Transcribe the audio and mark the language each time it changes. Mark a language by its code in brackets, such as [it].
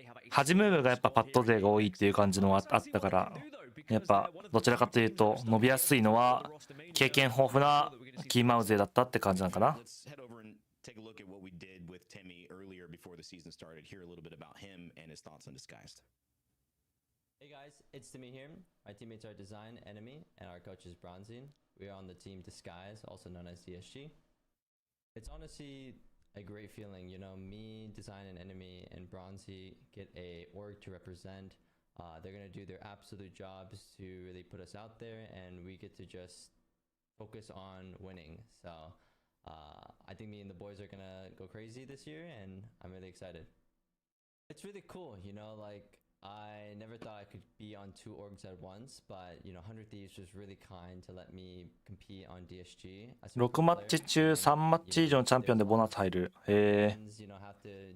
[ja] 端ムーブがやっぱパッド勢が多いっていう感じのはあったから、やっぱどちらかというと伸びやすいのは経験豊富なキーマウ勢だったって感じなのかな。 [en] Take a look at what we did with Timmy earlier before the season started. Hear a little bit about him and his thoughts on Disguised. Hey guys, it's Timmy here. My teammates are Design, Enemy, and our coach is Bronzine. We are on the team Disguise, also known as DSG. It's honestly a great feeling, you know, me, Design, and Enemy, and Bronzy get a org to represent. They're gonna do their absolute jobs to really put us out there, and we get to just focus on winning. So I think me and the boys are gonna go crazy this year, and I'm really excited. It's really cool, you know, like I never thought I could be on 2 orgs at once, but you know, 100 Thieves was really kind to let me compete on DSG. [ja] 6マッチ中3マッチ以上のチャンピオンでボーナス入る。へえ。